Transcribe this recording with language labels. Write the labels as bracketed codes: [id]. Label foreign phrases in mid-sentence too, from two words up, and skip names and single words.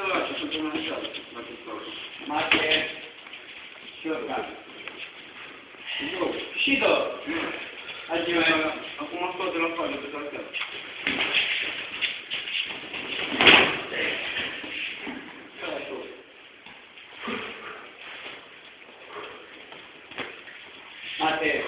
[it] Ma che... Uscito! Aggiunge. [ro] Acum scoate la faglia pe saltea. [it] Matteo.